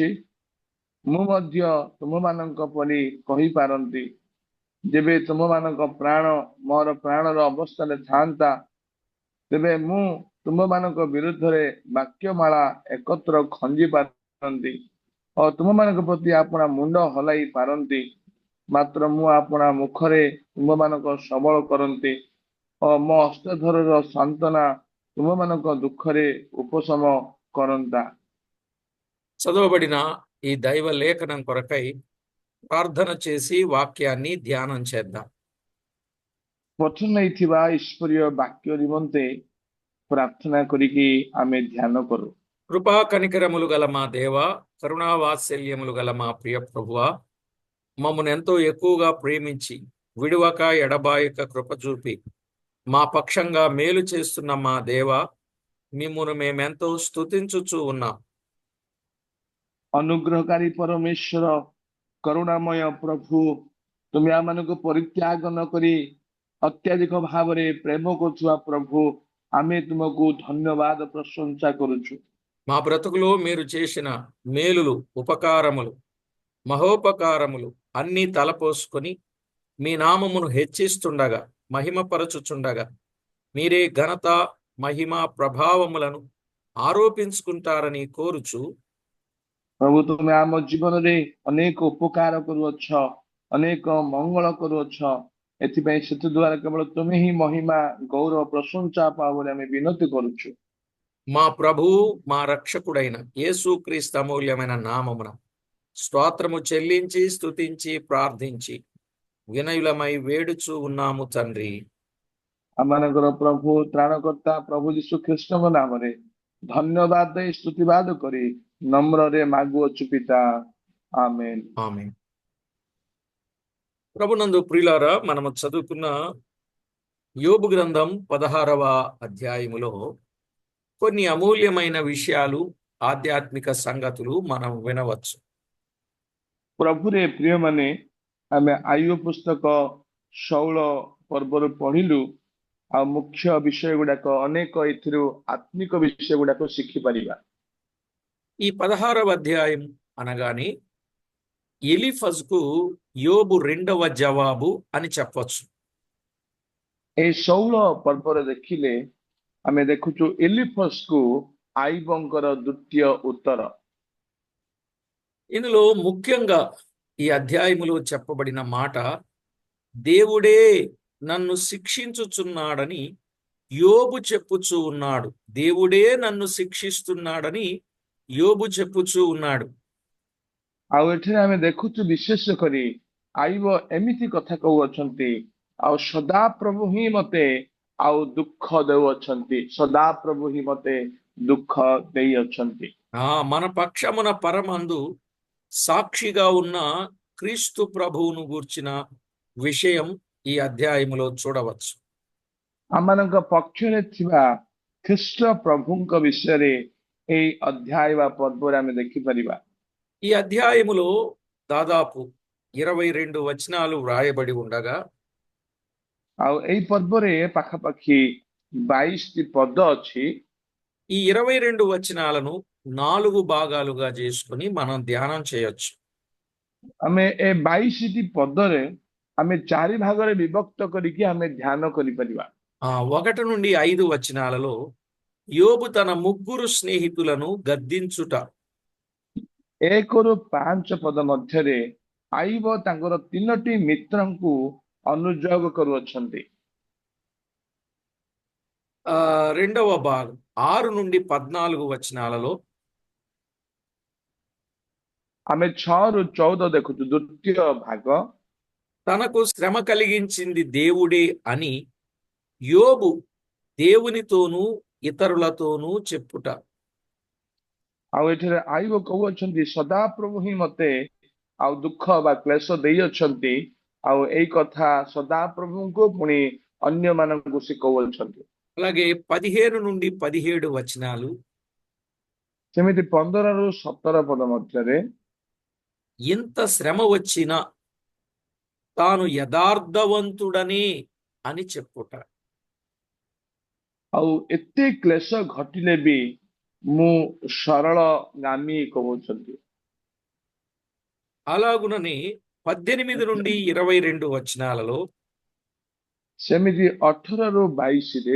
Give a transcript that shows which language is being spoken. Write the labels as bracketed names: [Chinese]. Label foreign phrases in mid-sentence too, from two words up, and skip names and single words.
[Odia] ମୁଁ ମଧ୍ୟ ତୁମମାନଙ୍କ ପରି କହିପାରନ୍ତି, ଯେବେ ତୁମମାନଙ୍କ ପ୍ରାଣ ମୋର ପ୍ରାଣର ଅବସ୍ଥାରେ ଥାନ୍ତା, ତେବେ ମୁଁ ତୁମମାନଙ୍କ ବିରୁଦ୍ଧରେ ବାକ୍ୟମାଳା ଏକତ୍ର ଖଞ୍ଜି ପାରନ୍ତି ଓ ତୁମମାନଙ୍କ ପ୍ରତି ଆପଣା ମୁଣ୍ଡ ହଲାଇ ପାରନ୍ତି। ମାତ୍ର ମୁଁ ଆପଣା ମୁଖରେ ତୁମମାନଙ୍କ ସବଳ କରନ୍ତି ଓ ମୋ ହସ୍ତଧରର ସାନ୍ତ୍ୱନା ତୁମମାନଙ୍କ ଦୁଃଖରେ ଉପଶମ କରନ୍ତା. [Telugu] చదవబడిన ఈ దైవ లేఖనం కొరకై ప్రార్థన చేసి వాక్యాన్ని ధ్యానం చేద్దాం. [Odia] ପଠନ ହେଇଥିବା ଈଶ୍ୱରୀୟ ବାକ୍ୟ ନିମନ୍ତେ ପ୍ରାର୍ଥନା କରିକି ଆମେ ଧ୍ୟାନ କରୁ. [Telugu] కృపా కనికరములు గల మా దేవ, కరుణావాత్సల్యములు గల మా ప్రియ ప్రభువా, మమ్మను ఎంతో ఎక్కువగా ప్రేమించి విడువక ఎడబాయక కృప చూపి మా పక్షంగా మేలు చేస్తున్న మా దేవ, మిమ్మును మేమెంతో స్తుతించుచూ ఉన్నాం. [Odia] ଅନୁଗ୍ରହକାରୀ ପରମେଶ୍ୱର, କରୁଣାମୟ ପ୍ରଭୁ, ତୁମେ ଆମମାନଙ୍କୁ ପରିତ୍ୟାଗ ନ କରି ଅତ୍ୟଧିକ ଭାବରେ ପ୍ରେମ କରୁଥିବା ପ୍ରଭୁ, ଆମେ ତୁମକୁ ଧନ୍ୟବାଦ ପ୍ରଶଂସା କରୁଛୁ. [Telugu] మా బ్రతుకులో మీరు చేసిన మేలులు, ఉపకారములు, మహోపకారములు అన్నీ తలపోసుకొని మీ నామమును హెచ్చిస్తుండగా, మహిమపరచుచుండగా మీరే ఘనత, మహిమ, ప్రభావములను ఆరోపించుకుంటారని కోరుచు, [Odia] ପ୍ରଭୁ ତୁମେ ଆମ ଜୀବନରେ ଅନେକ ଉପକାର କରୁଅଛ, ଅନେକ ମଙ୍ଗଳ କରୁଅଛ, ଏଥିପାଇଁ ସେଥି ଦ୍ୱାରା କେବଳ ତୁମେ ହିଁ ମହିମା, ଗୌରବ, ପ୍ରଶଂସା ପାଅ ବୋଲି ଆମେ ବିନତି କରୁଛୁ. [Telugu] మా ప్రభువు, మా రక్షకుడైన యేసుక్రీస్తు అమూల్యమైన నామమున స్తోత్రము చెల్లించి స్తుతించి ప్రార్థించి వినయులమై వేడుచూ ఉన్నాము తండ్రి. [Odia] ଆମମାନଙ୍କର ପ୍ରଭୁ ତ୍ରାଣକର୍ତ୍ତା ପ୍ରଭୁ ଯୀଶୁ ଖ୍ରୀଷ୍ଟଙ୍କ ନାମରେ ଧନ୍ୟବାଦ ଦେଇ ସ୍ତୁତିବାଦ କରି ନମ୍ରରେ ମାଗୁଅଛୁ ପିତା, [Telugu] ఆమేన్. ఆమేన్. ప్రభునందు ప్రియులారా, మనము చదువుకున్న యోబు గ్రంథం 16వ అధ్యాయములో కొన్ని అమూల్యమైన విషయాలు, ఆధ్యాత్మిక సంగతులు మనం వినవచ్చు. [Odia] ପ୍ରଭୁରେ ପ୍ରିୟମାନେ, ଆମେ ଆଇବ ପୁସ୍ତକ 16 ପର୍ବରୁ ପଢିଲୁ, ଆଉ ମୁଖ୍ୟ ବିଷୟ ଗୁଡାକ ଅନେକ ଏଥିରୁ ଆତ୍ମିକ ବିଷୟ ଗୁଡାକ ଶିଖିପାରିବା. [Telugu] ఈ 16వ అధ్యాయం అనగానే ఎలీఫజుకు యోబు రెండవ జవాబు అని చెప్పొచ్చు. [Odia] এই 16 ପର୍ବରେ ଦେଖିଲେ ଆମେ ଦେଖୁଛୁ ଏଲିଫଜକୁ ଆଇବଙ୍କର ଦ୍ୱିତୀୟ ଉତ୍ତର. [Telugu] ఇందులో ముఖ్యంగా ఈ అధ్యాయములో చెప్పబడిన మాట, దేవుడే నన్ను శిక్షించుచున్నాడని యోబు చెప్పుచూ ఉన్నాడు. దేవుడే నన్ను శిక్షిస్తున్నాడని యోబు చెప్పుచూ ఉన్నాడు. [Odia] ଆଉ ଏଠାରେ ଆମେ ଦେଖୁଛୁ ବିଶେଷ କରି ଆଇବ ଏମିତି କଥା କହୁଅଛନ୍ତି, ଆଉ ସଦାପ୍ରଭୁ ହିଁ ମତେ ଆଉ ଦୁଃଖ ଦେଉଅଛନ୍ତି, ସଦାପ୍ରଭୁ ହିଁ ମତେ ଦୁଃଖ ଦେଇଅଛନ୍ତି. [Telugu] మన పక్షమున పరమందు సాక్షిగా ఉన్న క్రీస్తు ప్రభువును గూర్చిన విషయం ఈ అధ్యాయములో చూడవచ్చు. [Odia] ଆମମାନଙ୍କ ପକ୍ଷରେ ଥିବା ଖ୍ରୀଷ୍ଟ ପ୍ରଭୁଙ୍କ ବିଷୟରେ ଏଇ ଅଧ୍ୟାୟ ବା ପର୍ବରେ ଆମେ ଦେଖିପାରିବା। [Telugu] ఈ అధ్యాయములో దాదాపు 22 వచనాలు వ్రాయబడి ఉండగా [Odia] ଆଉ ଏଇ ପର୍ବରେ ପାଖାପାଖି 22ଟି ପଦ ଅଛି। [Telugu] ఈ 22 వచనాలను 4 భాగాలుగా చేసుకుని మనం ధ్యానం చేయొచ్చు. [Odia] ଆମେ ଏ 22ଟି ପଦରେ ଆମେ 4 ଭାଗରେ ବିଭକ୍ତ କରିକି ଆମେ ଧ୍ୟାନ କରିପାରିବା। [Telugu] 1 నుండి 5 వచనాలలో యోబు తన ముగ్గురు స్నేహితులను గద్దించుట, [Odia] 1ରୁ 5 పଦ ମଧ୍ୟରେ ଆଇବ ତାଙ୍କର 3ଟି ମିତ୍ରଙ୍କୁ ଅନୁଯୋଗ କରୁଅଛନ୍ତି। [Telugu] రెండవ భాగం 6 నుండి 14 వచనాలలో [Odia] ଆମେ 6ରୁ 14 ଦେଖୁଛୁ ଦ୍ୱିତୀୟ ଭାଗ। [Telugu] తనకు శ్రమ కలిగించింది దేవుడే అని యోబు దేవునితోనూ ఇతరులతోనూ చెప్పుట. [Odia] ଆଉ ଏଠାରେ ଆଇବ କହୁଅଛନ୍ତି ସଦାପ୍ରଭୁ ହିଁ ମତେ ଆଉ ଦୁଃଖ ବା କ୍ଲେଶ ଦେଇଅଛନ୍ତି। ଆଉ ଏଇ କଥା ସଦାପ୍ରଭୁଙ୍କୁ ପୁଣି ଅନ୍ୟମାନଙ୍କୁ ସେ କହୁଅଛନ୍ତି। [Telugu] అలాగే 15 నుండి 17 వచనాలు [Odia] ସେମିତି 15ରୁ 17 ପଦ ମଧ୍ୟରେ [Telugu] ఇంత శ్రమ వచ్చినా తాను యథార్థవంతుడనే అని చెప్పుట. [Odia] ଆଉ ଏତେ କ୍ଲେଶ ଘଟିଲେ ବି ମୁଁ ସରଳ ଗାମୀ କହୁଛନ୍ତି। [Telugu] అలాగునని 18 నుండి 22 వచనాలలో [Odia] ସେମିତି 18ରୁ 22ରେ